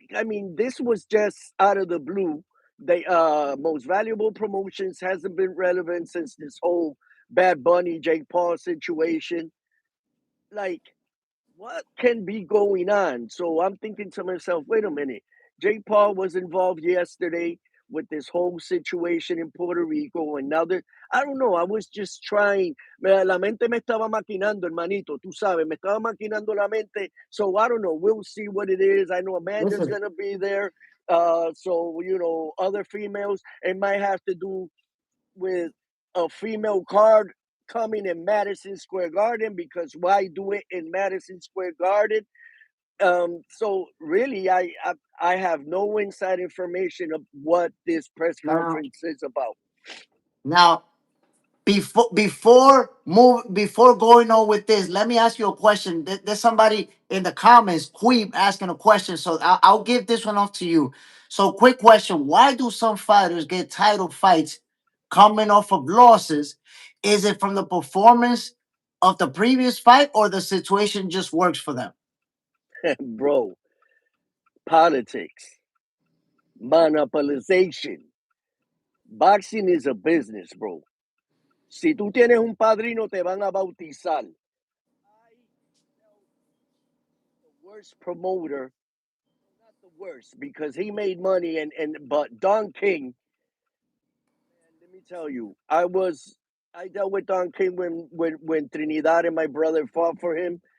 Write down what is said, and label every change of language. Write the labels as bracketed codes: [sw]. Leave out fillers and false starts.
[en] I mean, this was just out of the blue. They most valuable promotions hasn't been relevant since this whole Bad Bunny Jake Paul situation. Like, what can be going on? So I'm thinking to myself, wait a minute. Jake Paul was involved yesterday with this whole situation in Puerto Rico, and now that I don't know, I was just trying. [es] La mente me estaba maquinando, hermanito. Tú sabes, me estaba maquinando la mente. [en] So I don't know. We'll see what it is. I know Amanda's Listen, gonna be there. So other females. It might have to do with a female card coming in Madison Square Garden because why do it in Madison Square Garden? So really, I have no inside information of what this press now, conference is about. now, before going on with this, let me ask you a question. There's somebody in the comments, Queeb, asking a question, so I'll give this one off to you. So, quick question: why do some fighters get title fights coming off of losses? Is it from the performance of the previous fight, or the situation just works for them? Bro, politics, monopolization. Boxing is a business, bro. [es] Si tú tienes un padrino, te van a bautizar. [en] I felt the worst promoter, not the worst, because he made money, but Don King. Man, let me tell you, I dealt with Don King when Trinidad and my brother fought for him.